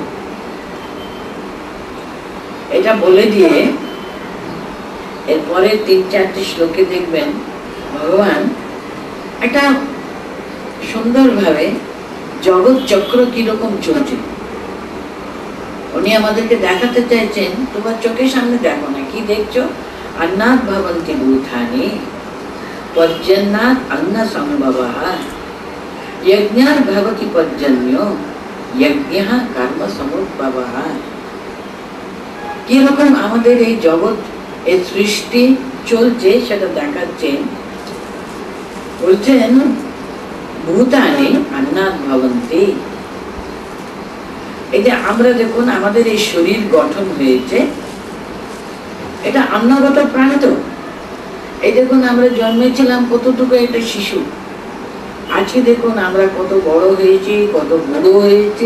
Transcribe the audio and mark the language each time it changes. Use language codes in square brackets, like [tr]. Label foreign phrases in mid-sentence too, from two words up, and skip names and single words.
[bn] এটা বলে দিয়ে এরপরে ৩-৪টি শ্লোকে দেখবেন ভগবান একটা সুন্দরভাবে জগৎ চক্র কিরকম চলছে উনি আমাদেরকে দেখাতে চাইছেন। তোমার চোখের সামনে দেখো না, কি দেখছো? [sa] अन्नात् भवन्ति भूतानि पर्जन्यात् अन्न संभवः यज्ञात् भवति पर्जन्यो यज्ञः कर्म समुद्भवः। [bn] কিরকম আমাদের এই জগৎ, এই সৃষ্টি চলছে সেটা দেখাচ্ছেন। [sa] বলছেন ভূতানি अन्नात् भवन्ति, [bn] এই যে আমরা দেখুন আমাদের এই শরীর গঠন হয়েছে, এটা অন্নগত প্রাণী। তো এই দেখুন আমরা জন্মেছিলাম কতটুকু একটা শিশু, আজকে দেখুন আমরা কত বড় হয়েছি, কত বুড়ো হয়েছে।